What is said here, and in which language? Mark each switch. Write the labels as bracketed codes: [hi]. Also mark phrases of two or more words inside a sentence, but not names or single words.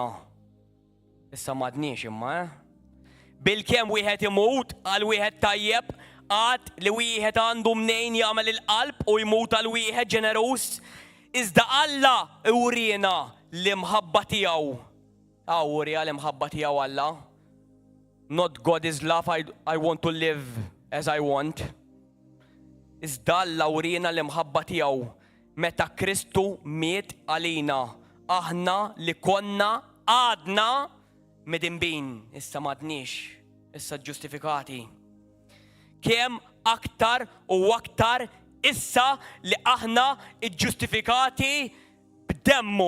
[mt] Issa m'għadniex imma, Bil-kemm wieħed imut għal wieħed tajjeb, għad li wieħed għandu mnejn jagħmel il-qalb u jmut għal wieħed ġenerus, iżda Alla urina l-imħabba tiegħu. Urija l-imħabba tiegħu Alla. [en] Not God is love, I want to live as I want. [mt] Iżda Alla urina l-imħabba tiegħu meta Kristu miet għalina. Aħna li konna għadna midinbin, issa m'għadniex, issa ġustifikati. Kemm aktar u aktar issa li aħna ġustifikati b'demmu.